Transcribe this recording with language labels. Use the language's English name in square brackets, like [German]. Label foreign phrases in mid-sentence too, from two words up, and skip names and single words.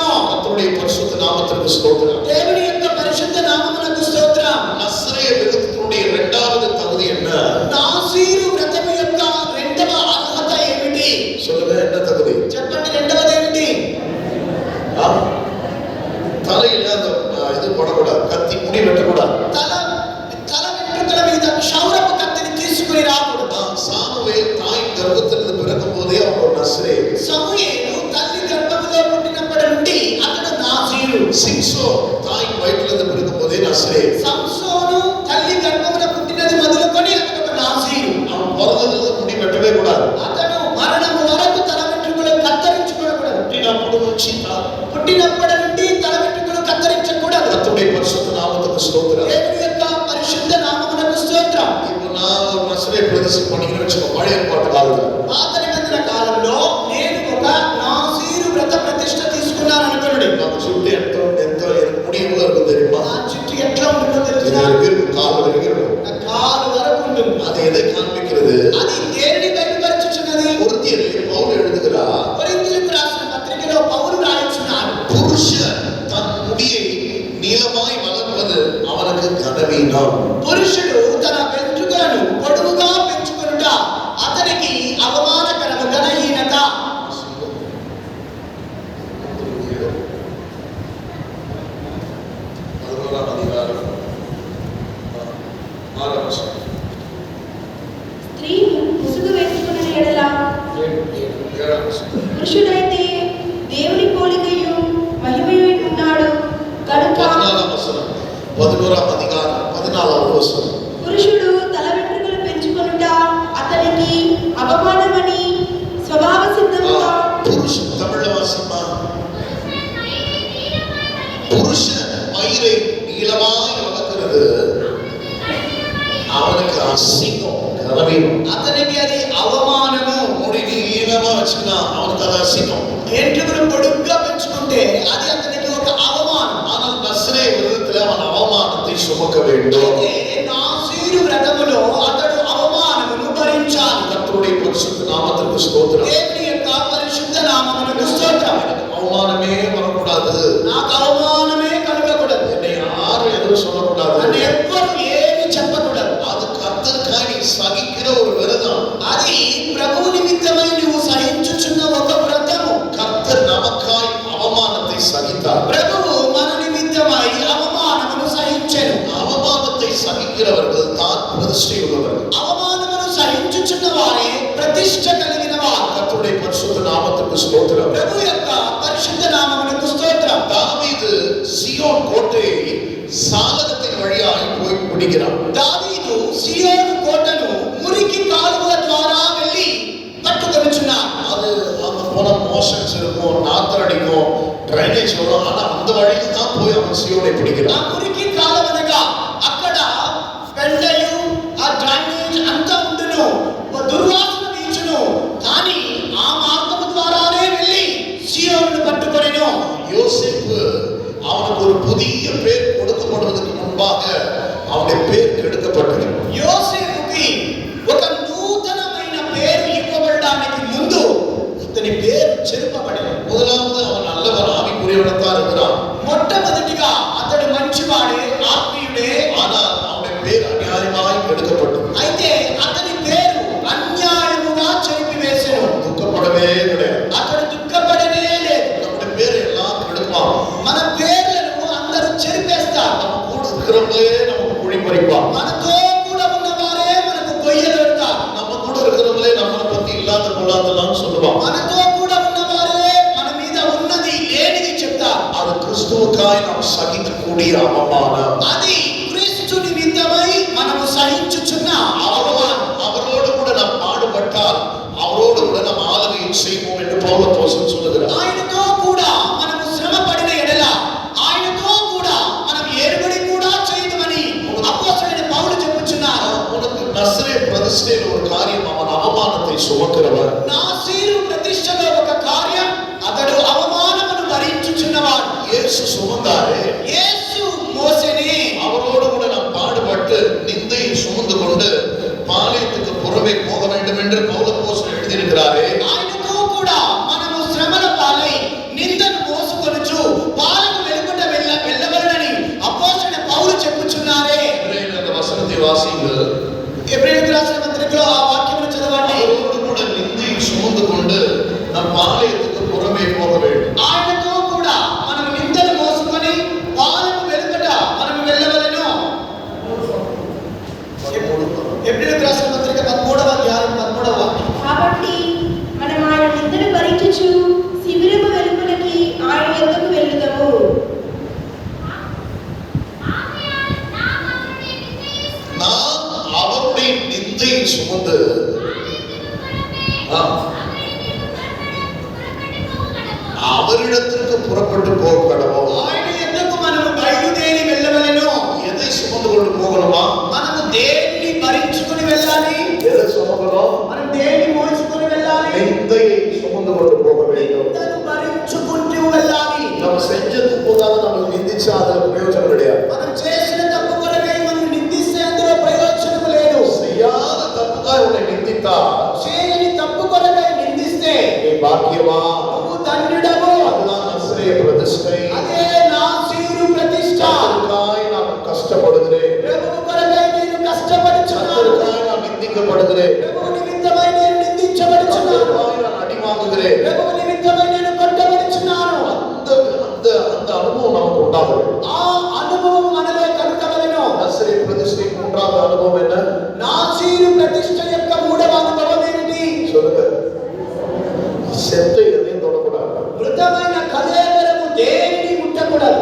[Tamil] கர்த்தருடைய பரிசுத்த நாமத்திற்கு ஸ்தோத்திரம். [Telugu] దేవుని యొక్క పరిశుద్ధ నామమునకు స్తోత్రం. [Tamil] நசரேய விருத்தத்தினுடைய இரண்டாவது தகுதி என்ன? [Telugu] నాసీరు వ్రతము యొక్క రెండవ అర్హత ఏమిటి? [Tamil] சொல்லுங்க, என்ன தகுதி? [Telugu] చెప్పండి, రెండవది ఏమిటి? ஆ? [Tamil] தலையில அந்த இது போடக்கூடாது, கத்தி முடி வெட்டக்கூடாது. [Telugu] తల వెంట్రుకల మీద క్షౌరపు కత్తిని తీసుకుని రాకూడదు. [Tamil] சாமுவேல் தாயின் கர்ப்பத்திலிருந்து பிறக்கும் போதே அவர் ஒரு நசரே. [Telugu] సమూయేలు తల్లి గర్భములో పుట్టినప్పటి నుండి అతడు నాసీరు. [Tamil] சிம்சோன் தாயின் வயிற்றிலிருந்து பிறக்கும் போதே நசரே. [Telugu] సంసోను తల్లి గర్భమున పుట్టినది మొదలుకొని అతడు ఒక నాసీరు. [Tamil] அவன் பிறந்ததிலிருந்து முடி வெட்டவே கூடாது. [Telugu] అతడు మరణము వరకు తల వెంట్రుకలు కత్తిరించుకోకూడదు. పుట్టినప్పుడు నుంచి పుట్టినప్పటి నుండి తల వెంట్రుకలు కత్తిరించకూడదు. [Tamil] கர்த்தருடைய பரிசுத்த நாமத்துக்கு ஸ்தோத்திரம். [Telugu] దేవుని యొక్క పరిశుద్ధ నామమునకు స్తోత్రం. [Tamil] இப்போ நான் ஒரு நசரே பிரதிஷ்டை பண்ணிக்கிறேன்னு வச்சுக்கோ, பழைய ஏற்பாட்டு காலத்துல [Telugu] పాత నిబంధన కాలంలో నేను ఒక నాసీరు వ్రత ప్రతిష్ఠ తీసుకున్నాను అనుకోండి. [Tamil] நம்ம சுட்டு ఎంత முடி எவ்வளவு இருக்கும் தெரியுமா? [Telugu] ఆ చుట్టూ ఎట్లా ఉంటుందో [Tamil] இது [Telugu] తెలుసా? [Tamil] வரைக்கும் இருக்கும், கால் வரைக்கும் இருக்கும். [Telugu] నా కాలు వరకు ఉంటుంది. [Tamil] அது எதை காண்பிக்கிறது? [Telugu] అది దేనిని బయలుపరచుచున్నది? [Tamil] கொரிந்தியரிலே பவுல் எழுதுகிறார், [Telugu] కొరింథీయులకు రాసిన పత్రికలో పౌలు రాయుచున్నాడు, [Tamil] புருஷன் தன் முடியை நீளமாய் வளர்ப்பது அவனுக்கு கனவீனம். [Telugu] పురుషుడు తన వెంట్రుకలను పొడవుగా పెంచుకొనుట అతనికి అవమానకరము, ఘనహీనత. 11వ అధికారం 6వ వచనం. స్త్రీ ముసుగు వేసుకున్న ఎడల 7వ వచనం. పురుషుడైతే దేవుని పోలికయు మహిమయు ఉన్నాడు కనుక 14వ వచనం. 11వ అధికారం 14వ వచనం. పురుషుడు తల వెంట్రుకలు పెంచుకొనుట అతనికి అవమానమని స్వభావ సిద్ధముగా [Tamil] புருஷன் தமிழ்ல வாசிப்பா. புருஷன் மயிரை நீளமாய் வளர்க்கிறது அவனுக்கு அசிங்கம், கனவீனம். [Telugu] అతనికి అది అవమానము. [Tamil] முடி நீளமா வச்சுக்கினா அவனுக்கு அது அசிங்கம். [Telugu] వెంట్రుకలు పొడుగ్గా పెంచుకుంటే అది అతనికి ఒక అవమానం. [Tamil] ஆனால் நசரே விரதத்தில் அவன் அவமானத்தை சுமக்க வேண்டும். [Telugu] అయితే నాసీరు వ్రతములో అతడు అవమానమును భరించాలి. [Tamil] கர்த்தருடைய பரிசுத்த நாமத்திற்கு ஸ்தோத்திரம். [Telugu] దేవుని యొక్క పరిశుద్ధ నామమునకు స్తోత్రం. [Tamil] அவமானமே வரக்கூடாது. [Telugu] నాకు అవమానమే కలగకూడదు. [Tamil] என்னை யாரும் எதுவும் சொல்லக்கூடாது. [Telugu] నన్ను ఎవ్వరు ఏమి చెప్పకూడదు. [Tamil] அது கர்த்தருக்காக நீ சகிக்கிற ஒரு விரதம். [Telugu] అది ప్రభువు నిమిత్తమై నువ్వు సహించుచున్న ఒక వ్రతము. [Tamil] கர்த்தர் நமக்காய் அவமானத்தை சகித்தார். [Telugu] ప్రభువు మన నిమిత్తమై అవమానమును సహించెను. [Tamil] அவமானத்தை சகிக்கிறவர்கள் தான் பிரதிஷ்டை உள்ளவர்கள். [Telugu] అవమానమును సహించుచున్న వారే ప్రతిష్ఠ కలిగిన వారు. [Tamil] கர்த்தருடைய பரிசுத்த நாமத்திற்கு ஸ்தோத்திரம். [Telugu] ప్రభు యొక్క పరిశుద్ధ నామమునకు స్తోత్రం. [Tamil] தாவீது சீயோன் கோட்டையை சாலகத்தின் வழியாய் போய் பிடிக்கிறான். [Telugu] దావీదు సియోను కోటను మురికి కాలువల ద్వారా వెళ్ళి పట్టుకొనుచున్నారు. [Tamil] அது அங்க போன மோஷன்ஸ் இருக்கும், நாத்தம் அடிக்கும், ட்ரைனேஜ் வரும். ஆனா அந்த வழியில தான் போய் அவன் சியோனை ఆ பிடிக்கிறான். [Telugu] మురికి కాలువనగా అక్కడ పెండయు ఆ డ్రైనేజ్ అంతా ఉండును, దుర్వాసన వీచును. కానీ ఆ మార్గము ద్వారానే వెళ్ళి సియోనును పట్టుకొనెను. [Tamil] யோசேப்பு அவனுக்கு ஒரு புதிய பேர் கொடுக்கப்படுவதற்கு முன்பாக அவனுடைய பேர் கெடுக்கப்பட்டது. [Telugu] యోసేపుకి ఒక నూతనమైన పేరు ఇవ్వబడడానికి ముందు ఇతని పేరు చెరుపబడింది. [Tamil] முதலாவது அவன் நல்லவன், ஆவிக்குரியவனத்தான் இருக்கிறான். [Telugu] మొట్టమొదటిగా అతడు మంచివాడే, ఆత్మీయుడే. [Tamil] ஆனால் அவனுடைய பேர் அநியாயமாய் கெடுக்கப்பட்டது. [Telugu] అయితే అతని పేరు అన్యాయముగా చెరిపివేసెను. [Tamil] துக்கப்படவே கிடையாது. [Telugu] అతడు దుఃఖపడనే లేదు. [Tamil] நம்முடைய பேரை எல்லாம் கெடுப்பான். [Telugu] మన పేర్లను అందరూ చెరిపేస్తారు. [Tamil] நம்ம கூட இருக்கிறவங்களே நமக்கு குழி பறிப்பான். [Telugu] మనతో కూడా ఉన్నవారే మనకు గొయ్యలు పెడతారు. [Tamil] நம்ம கூட இருக்கிறவங்களே நம்மளை பத்தி இல்லாத பொல்லாதெல்லாம் சொல்லுவான். [Telugu] మనతో కూడా ఉన్నవారే మన మీద ఉన్నది లేనిది చెప్తారు. [Tamil] அது கிறிஸ்துவுக்காய் நாம் சகிக்கக்கூடிய அவமானம். [Telugu] అది క్రీస్తు నిమిత్తమై మనము సహించుచున్న అవమానం. [Tamil] அவரோடு கூட நாம் பாடுபட்டால் அவரோடு கூட நாம் ஆளுகையை செய்வோம் என்று பவுல் அப்போஸ்தலன் சொல்லுகிறார். [Telugu] ఆయనతో కూడా మనము శ్రమ పడిన ఎడల ఆయనతో కూడా మనం ఏడుబడి కూడా చేయమని అపోస్తలుడైన పౌలు చెప్పుచున్నారు. [Tamil] உனக்கு நசரே பிரதிஷ்டையில் ஒரு காரியம், அவன் அவமானத்தை சுமக்கிறவன். [Telugu] నాసీరు ప్రతిష్టలో ఒక కార్యం, అతడు అవమానమును భరించుచున్నవాడు. [Tamil] இயேசு சுமந்தாரே, [Telugu] యేసు మోసెనే. [Tamil] அவரோடு கூட நாம் பாடுபட்டு நிந்தையை சுமந்து கொண்டு பாளையத்துக்கு புறமே போக வேண்டும் என்று பவுல் அப்போஸ்தலன் எழுதியிருக்கிறாரே. [Telugu] ఆయనతో కూడా మనము శ్రమల పాలై నిందను మోసుకొనుచు పాలకు వెలుపట వెళ్ళవలనని అపోస్తలుడైన పౌలు చెప్పుచున్నారే. [Tamil] இன்றைய அந்த வசனத்தை வாசியுங்கள். [Telugu] ఎబ్రేయులకు రాసిన పత్రికలో ఆ వాక్యమును చదవండి. [Tamil] அவரோடு கூட நிந்தையை சுமந்து கொண்டு நம் பாளையத்துக்கு புறமே போக வேண்டும். [Telugu] ఆయనతో కూడా మనం నిందను మోసుకొని పాలకు వెలుపట మనం వెళ్ళవలెను. ఎబ్రేయులకు రాసిన పత్రిక 13వ అధ్యాయం 13వ వాక్యం. కాబట్టి మనం ఆయన నిందను భరించుచు శిబిరము వెలుపలికి ఆయన యొద్దకు వెళ్ళుదము. [Tamil] நாம் அவருடைய நிந்தையை சுமந்து அவரிடத்திற்கு புறப்பட்டு போக கடவோம். [Telugu] ఆయన యొద్దకు మనము బయలుదేరి వెళ్ళవలెను. [Tamil] எதை சுமந்து கொண்டு போகணுமா? [Telugu] మనము దేన్ని భరించుకొని వెళ్ళాలి? [Tamil] எதை சுமக்கணும்? [Telugu] మనం దేన్ని మోసుకొని వెళ్ళాలి? [Tamil] நிந்தையை சுமந்து கொண்டு போக வேண்டும். [Telugu] నిందను భరించుకుంటూ వెళ్ళాలి. [Tamil] நம்ம செஞ்ச தப்புக்காக நம்ம நிந்திச்சா அதுல பிரயோஜனம் கிடையாது. [Telugu] మనం చేసిన తప్పు కొరకై మనం నిందిస్తే అందులో ప్రయోజనం లేదు. [Tamil] செய்யாத தப்புக்காக உன்னை நிந்தித்தா [Telugu] చేయని తప్పు కొరకై నిందిస్తే [Tamil] நீ பாக்கியமா. [Telugu] నువ్వు ధన్యుడవు. [Tamil] அதுதான் நசரேய பிரதிஷ்டை. [Telugu] అదే నాసీరు ప్రతిష్ట. [Tamil] அதற்காய் நான் கஷ்டப்படுகிறேன். [Telugu] ప్రభువు కొరకై నేను కష్టపడుచున్నాను. [Tamil] அதற்காய் நான் நிந்திக்கப்படுகிறேன். [Telugu] ప్రభువు నిమిత్తమై నేను నిందించబడుచున్నాను. [Tamil] அதற்காய் நான் அடி வாங்குகிறேன். [Telugu] ప్రభువు నిమిత్తమై నేను కొట్టబడుచున్నాను. [Tamil] அந்த அந்த அந்த அனுபவம் நமக்கு உண்டாகும். [Telugu] ఆ అనుభవం మనలో కలుగవలెను. [Tamil] நசரேய பிரதிஷ்டை மூன்றாவது அனுபவம் என்ன? [Telugu] నాసీరు ప్రతిష్ట యొక్క మూడవ అనుభవం ఏమిటి? [Tamil] சொல்லுங்க. செத்த எதையும் தொடக்கூடாது. [Telugu] మృతమైన కళేబరము దేనిని ముట్టకూడదు.